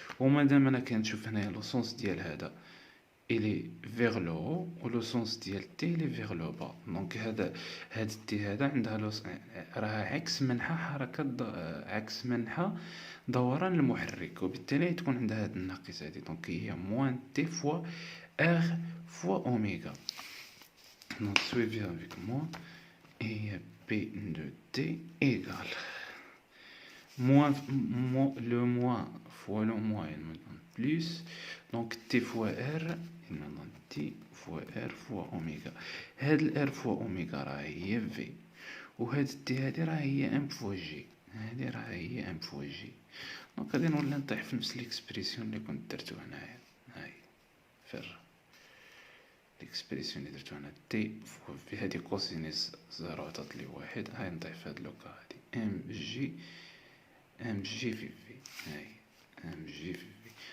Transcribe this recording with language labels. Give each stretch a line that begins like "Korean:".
Arabic: ومادام انا كنشوف هنايا لو سونس ديال هذا الي فيغ لو هو، و لو سونس ديال تي الي فيغ لو با. دونك هاد تي هذا عندها راها عكس منحى حركة عكس منحى دوران المحرك، وبالتالي تكون عندها هاد الناقص هادي. دونك هي موان تي فوا ار فوا اوميغا.
French: دونك suivez avec moi et P de T égale le moins fois le moins, il me donne plus, donc T fois R, il me donne T fois R fois oméga.
Arabic: هاد ال
French: R fois oméga
Arabic: راه هي V، وهاد T هادي راه هي
French: M fois G،
Arabic: هادي راه هي M fois G. دونك غادي نولي نطيح في نفس ليكسبريسيون اللي كنت درتو هنايا، هاي فر ليكسبريسيون اللي درتو هنا تي فوا في هادي كوسينيس زيرو عطات لي واحد، هاي نطيح في هاد لوكا هادي ام جي في في، هاي ام جي في في.